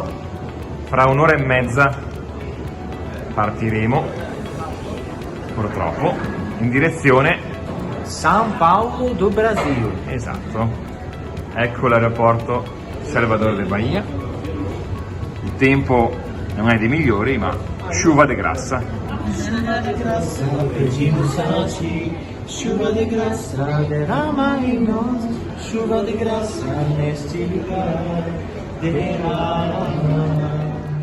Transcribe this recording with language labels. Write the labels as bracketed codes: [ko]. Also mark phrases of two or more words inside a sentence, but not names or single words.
[it] Fra un'ora e mezza partiremo, purtroppo, in direzione São Paulo do Brasil. Esatto. Ecco l'aeroporto Salvador de Bahia. Il tempo non è dei migliori, ma [pt] chuva de graça. Chuva de graça, pedimos a ti. Chuva de graça, derrama em nós. Chuva de graça neste lugar, derrama.